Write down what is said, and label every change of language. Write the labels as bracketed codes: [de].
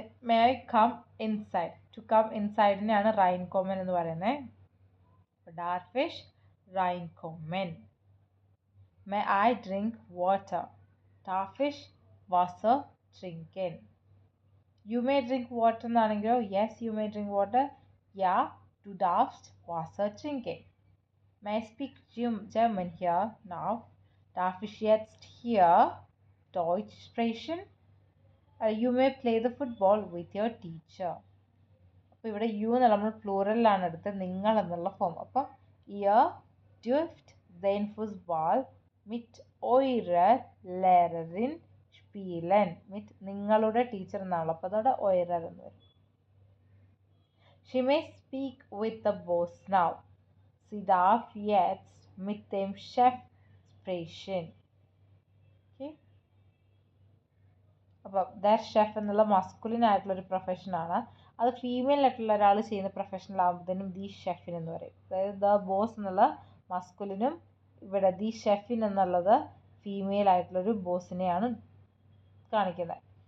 [en] May I come inside. [ml] To come ഇൻസൈഡിനെയാണ് റൈൻകോമൻ എന്ന് പറയുന്നത്. അപ്പോൾ ഡാർഫിഷ്, റൈൻകോമൻ. [en] May I drink water. [de] ഡാർഫിഷ്, വാസർ, trinken. [en] You may drink water എന്നാണെങ്കിലോ yes you may drink water. [de] Yeah, du darfst Wasser trinken. [en] May I speak German here now? [de] Darf ich jetzt hier Deutsch sprechen? [en] You may play the football with your teacher. [ml] അപ്പോൾ ഇവിടെ U എന്നുള്ള നമ്മൾ പ്ലൂറലിലാണ് എടുത്തത്, നിങ്ങൾ എന്നുള്ള form. [de] അപ്പം ihr dürft den Fußball mit eurer Lehrerin spielen. [ml] മിറ്റ് നിങ്ങളുടെ teacher എന്നാണല്ലോ, അപ്പോൾ അതോടെ ഒയറർ എന്ന് വരും. [en] She may speak with the boss now. [de] Sie darf jetzt mit dem Chef sprechen. [ml] Okay, അപ്പോൾ ദാറ്റ് ഷെഫ് എന്നുള്ള മസ്കുലിൻ ആയിട്ടുള്ളൊരു പ്രൊഫഷനാണ്. അത് ഫീമെയിൽ ആയിട്ടുള്ള ഒരാൾ ചെയ്യുന്ന പ്രൊഫഷനിലാകുമ്പോഴത്തേനും ദി ഷെഫിൻ എന്ന് പറയും. അതായത് ദ ബോസ് എന്നുള്ള മസ്കുലിനും ഇവിടെ ദി ഷെഫിൻ എന്നുള്ളത് ഫീമെയിൽ ആയിട്ടുള്ളൊരു ബോസിനെയാണ് കാണിക്കുന്നത്.